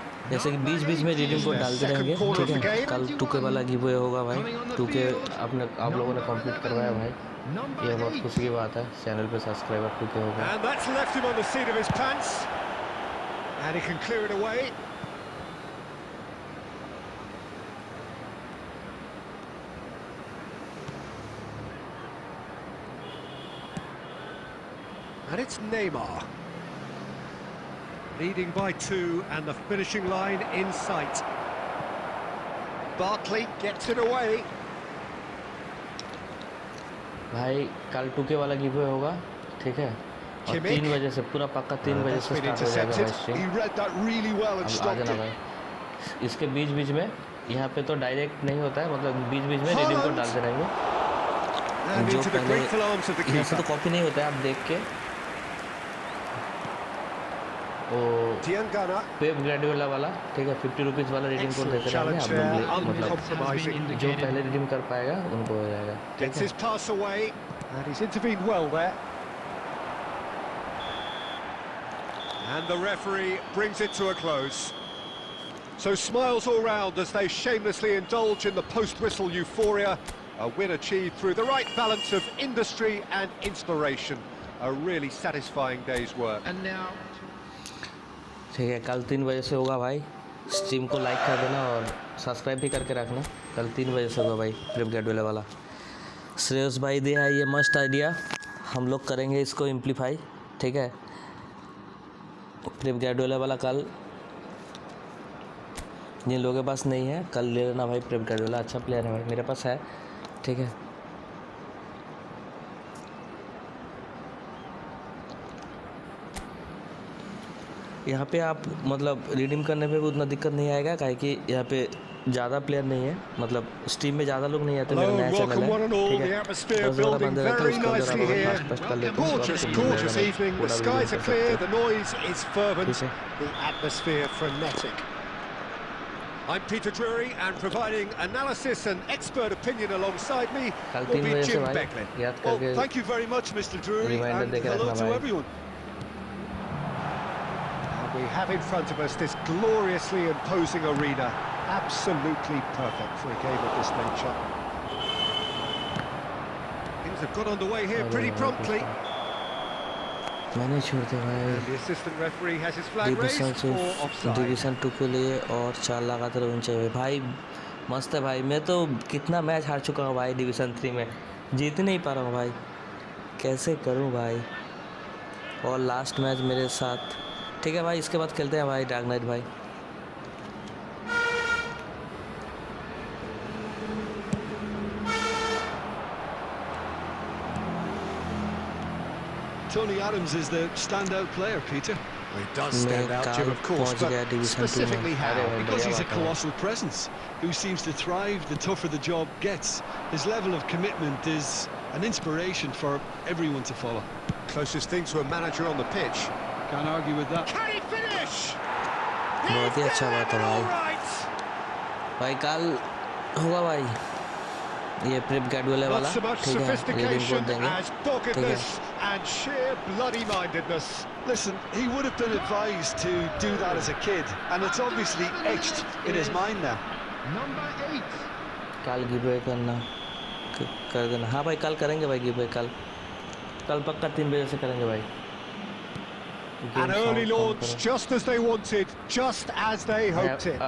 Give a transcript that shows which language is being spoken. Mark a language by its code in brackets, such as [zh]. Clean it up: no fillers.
[hi] जैसे कि बीच-बीच में रीडिंग को डालते रहेंगे ठीक है कल 2K वाला गिव अवे होगा भाई 2K आपने आप लोगों ने कंप्लीट करवाया भाई ये बहुत खुशी की बात है, चैनल पे सब्सक्राइबर पूरे हो गए। [en] And that's left him on the seat of his pants. And he can clear it away. And it's Neymar. Leading by 2 and the finishing line in sight. Barkley gets it away. [hi] भाई कल 2K वाला give होगा, ठीक है, और 3 बजे से पूरा पक्का 3 बजे से स्टार्ट हो जाएगा भाई स्ट्रीम। अब आ जाना भाई। इसके बीच बीच में यहाँ पे तो डायरेक्ट नहीं होता है, मतलब बीच बीच में रिडीम कोड डालते रहेंगे। जो पहले यहाँ से तो कॉपी नहीं होता है, आप देख के पेप गार्डियोला वाला, ठीक है, 50 रुपीज़ वाला रिडीम कोड देते रहेंगे आप लोग, मतलब जो पहले रिडीम कर पाएगा उनको हो जाएगा। [en] Gets his pass away and he's intervened well there. And the referee brings it to a close. So smiles all round as they shamelessly indulge in the post-whistle euphoria. A win achieved through the right balance of industry and inspiration. A really satisfying day's work. And now, [hi] ठीक है, कल 3 बजे से होगा भाई। Stream को like कर देना और सब्सक्राइब भी करके रखना। कल 3 बजे से होगा भाई पेप गार्डियोला वाला। श्रेयस भाई दे है ये मस्त आइडिया, हम लोग करेंगे इसको इम्प्लीफाई, ठीक है। पेप गार्डियोला वाला कल जिन लोगों के पास नहीं है कल ले लेना भाई। पेप गार्डियोला अच्छा प्लेयर है भाई, मेरे पास है, ठीक है। यहाँ पे आप मतलब रिडीम करने पे भी उतना दिक्कत नहीं आएगा, काहे कि यहाँ पे ज़्यादा प्लेयर नहीं है, मतलब स्ट्रीम में ज़्यादा लोग नहीं आते। मेरा नया चैनल है, ठीक है, 10-12 बंदे रहते हैं, उसके अंदर आप फास्ट कर लेते हैं। [en] Gorgeous evening, the skies are clear, the noise is fervent, the atmosphere frenetic. I'm Peter Drury, and providing analysis and expert opinion alongside me will be Jim Becklin. Well, thank you very much, Mr. Drury, and hello to everyone. We have in front of us this gloriously imposing arena, absolutely perfect for a game of this nature. Things have got underway here pretty promptly. [hi] मैंने छोड़ दिया भाई। [en] And the assistant referee has his flag raised for offside. [hi] Division 2 के लिए और 4 लगातार win चाहिए भाई। मस्त है भाई, मैं तो कितना मैच हार चुका हूँ भाई डिवीजन 3 में, जीत नहीं पा रहा हूँ भाई, कैसे करूँ भाई। और लास्ट मैच मेरे साथ, ठीक है भाई, इसके बाद खेलते हैं भाई डार्क नाइट भाई। [en] Tony Adams is the standout player, Peter. Well, he does stand out, Jim, of course, but specifically how? Because he's a colossal presence who seems to thrive the tougher the job gets. His level of commitment is an inspiration for everyone to follow. Closest thing to a manager on the pitch. Can't argue with that. Can he finish? [hi] बहुत ही अच्छा बात है भाई। भाई कल होगा भाई ये पेप गार्डियोला वाला, ठीक है, रिडीम कोड देंगे, ठीक है। [en] And sheer bloody-mindedness. Listen, he would have been advised to do that as a kid, and it's obviously etched in his mind now. number 8. [hi] कल गिव करना कर देना। हाँ भाई कल करेंगे भाई गिव, कल पक्का 3 बजे से करेंगे भाई। [en] And early launch, just as they wanted, just as they hoped it.